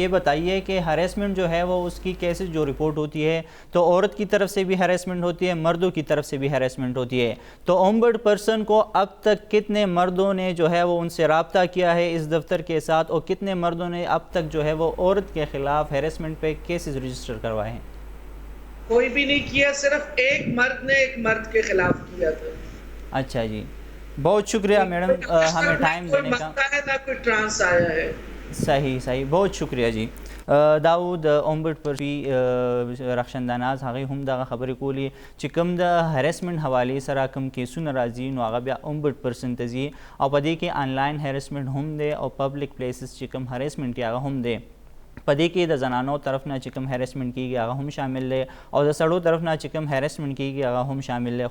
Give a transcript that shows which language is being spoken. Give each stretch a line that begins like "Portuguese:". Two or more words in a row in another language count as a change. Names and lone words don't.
Urdu: یہ بتائیے کہ ہریسمنٹ جو ہے وہ اس کی کیسز جو رپورٹ ہوتی ہے تو عورت کی طرف سے بھی ہریسمنٹ ہوتی ہے, مردوں کی طرف سے بھی ہریسمنٹ ہوتی ہے, تو امبڈ پرسن کو اب تک کتنے مردوں نے جو ہے وہ ان سے رابطہ کیا ہے اس دفتر کے ساتھ, اور کتنے مردوں نے اب تک جو ہے وہ عورت کے خلاف ہریسمنٹ پہ کیسز رجسٹر کروائے ہیں؟ کوئی بھی نہیں کیا, صرف ایک مرد نے ایک مرد کے خلاف کیا تھا. اچھا جی, بہت شکریہ میڈم ہمیں ٹائم دینے کا. نہ کوئی ٹرانس آیا ہے. صحیح بہت شکریہ جی.
Pashto: داؤد امبڈ پر رخشنداناز هغه هم دغه خبرې کولی چې کوم د هریسمنٹ حوالې سره کوم کیسونه راځي نو هغه بیا امبډ پرسن ته ځي او په دې کې
English: online harassment
Pashto: هم دی او
English: public places
Pashto: چې کوم هریسمنٹ کې هغه هم دی. په دې کې د زنانو طرف نه چې کوم هریسمنٹ کیږي هغه هم شامل دی او د سړو طرف نه چې کوم هریسمنٹ کیږي هغه هم شامل دی.